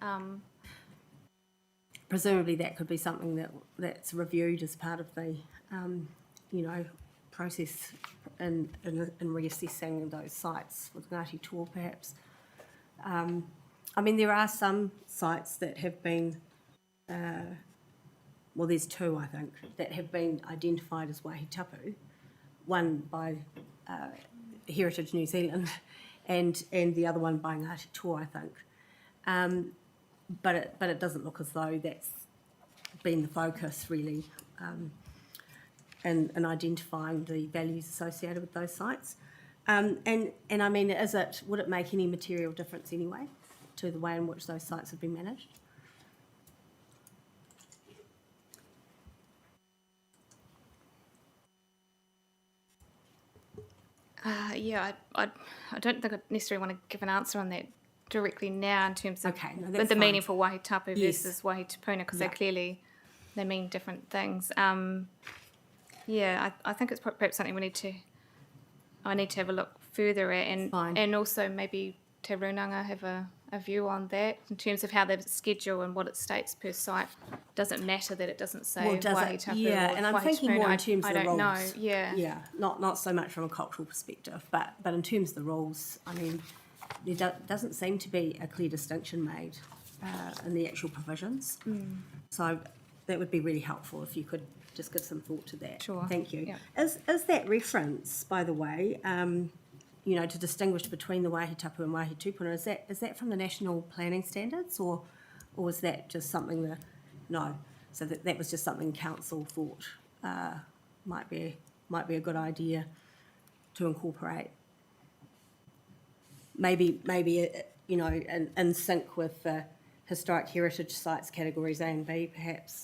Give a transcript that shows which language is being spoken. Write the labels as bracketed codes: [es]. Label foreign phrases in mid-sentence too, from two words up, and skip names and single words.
[en] Presumably that could be something that's reviewed as part of the, process in reassessing those sites with Ngāti Toa perhaps. There are some sites that have been, there's two, I think, that have been identified as [mi] wāhi tapu, [en] one by Heritage New Zealand and the other one by Ngāti Toa, I think. But it doesn't look as though that's been the focus really in identifying the values associated with those sites. Would it make any material difference anyway to the way in which those sites have been managed? I don't think I necessarily want to give an answer on that directly now in terms of that's the fine. meaning for [mi] wāhi tapu [en] Yes. versus [mi] wāhi tupuna, [en] because they mean different things. I think it's perhaps something I need to have a look further at, and also maybe Te Runanga have a view on that in terms of how the schedule and what it states per site. Doesn't matter that it doesn't say [mi] wāhi tapu [en] or and I'm wāhi thinking tupuna. more in terms of I the don't rules. know. Yeah. Not so much from a cultural perspective, but in terms of the rules, there doesn't seem to be a clear distinction made in the actual provisions. So that would be really helpful if you could just give some thought to that. Sure. Thank you. Yeah. Is that reference, by the way, to distinguish between the [mi] wāhi tapu [en] and [mi] wāhi tūpuna, [en] is that from the national planning standards, or was that just something no? So that was just something council thought might be a good idea to incorporate. Maybe in sync with the historic heritage sites categories A and B, perhaps.